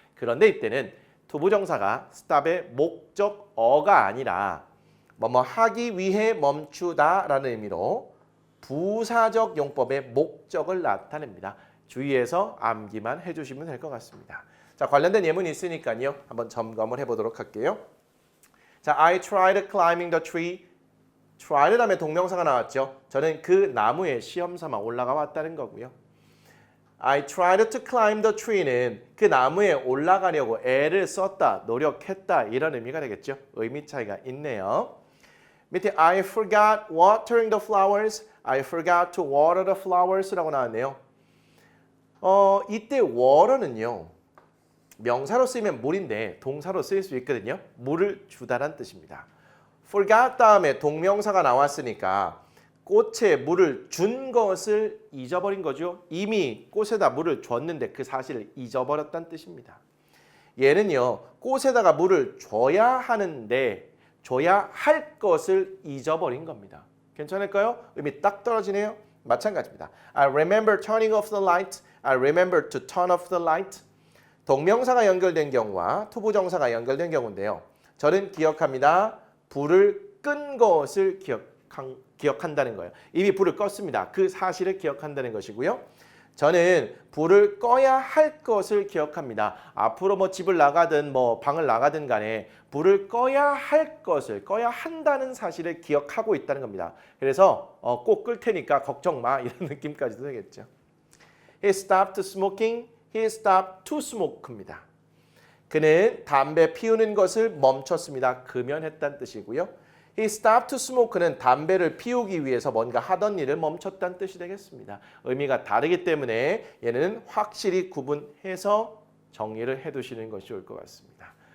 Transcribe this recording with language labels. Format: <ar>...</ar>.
<ko>그런데 이때는 투부정사가 stop의 목적어가 아니라 뭐뭐 하기 위해 멈추다라는 의미로 부사적 용법의 목적을 나타냅니다. 주의해서 암기만 해주시면 될 것 같습니다. 자, 관련된 예문이 있으니까요. 한번 점검을 해보도록 할게요. 자,</ko> <en>I tried climbing the tree.</en> <ko>try 다음에 동명사가 나왔죠. 저는 그 나무에 시험 삼아 올라가 왔다는 거고요.</ko> <en>I tried to climb the tree</en> <ko>는 그 나무에 올라가려고 애를 썼다, 노력했다 이런 의미가 되겠죠. 의미 차이가 있네요. 밑에</ko> <en>I forgot watering the flowers. I forgot to water the flowers라고 나왔네요.</en> <ko>이때 water는요. 명사로 쓰이면 물인데 동사로 쓰일 수 있거든요. 물을 주다란 뜻입니다. forgot 다음에 동명사가 나왔으니까 꽃에 물을 준 것을 잊어버린 거죠. 이미 꽃에다 물을 줬는데 그 사실을 잊어버렸다는 뜻입니다. 얘는요. 꽃에다가 물을 줘야 하는데 줘야 할 것을 잊어버린 겁니다. 괜찮을까요? 의미 딱 떨어지네요. 마찬가지입니다.</ko> <en>I remember turning off the light. I remember to turn off the light.</en> <ko>동명사가 연결된 경우와 투부정사가 연결된 경우인데요. 저는 기억합니다. 불을 끈 것을 기억한다는 거예요. 이미 불을 껐습니다. 그 사실을 기억한다는 것이고요. 저는 불을 꺼야 할 것을 기억합니다. 앞으로 뭐 집을 나가든 뭐 방을 나가든 간에 불을 꺼야 할 것을 꺼야 한다는 사실을 기억하고 있다는 겁니다. 그래서 꼭 끌 테니까 걱정 마 이런 느낌까지도 되겠죠.</ko> <en>He stopped smoking. He stopped to smoke입니다.</en> <ko>그는 담배 피우는 것을 멈췄습니다. 금연했다는 뜻이고요.</ko> <en>He stopped to smoke</en> <ko>는 담배를 피우기 위해서 뭔가 하던 일을 멈췄다는 뜻이 되겠습니다. 의미가 다르기 때문에 얘는 확실히 구분해서 정리를 해두시는 것이 좋을 것 같습니다.</ko>